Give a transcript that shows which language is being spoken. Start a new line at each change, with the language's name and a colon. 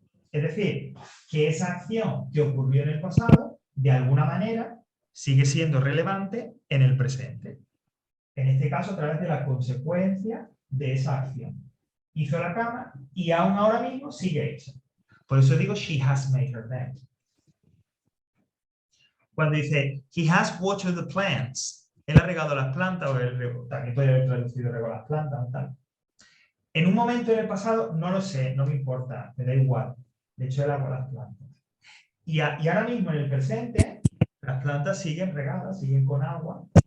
Spanish: Es decir, que esa acción que ocurrió en el pasado, de alguna manera, sigue siendo relevante en el presente. En este caso, a través de la consecuencia de esa acción. Hizo la cama y aún ahora mismo sigue hecha. Por eso digo,
English: she has made her bed.
Spanish: Cuando dice,
English: he has watered the plants,
Spanish: él ha regado las plantas, o también puede haber traducido regó las plantas, tal. En un momento en el pasado, no lo sé, no me importa, me da igual. De hecho, él hago las plantas. Y ahora mismo en el presente, las plantas siguen regadas, siguen con agua.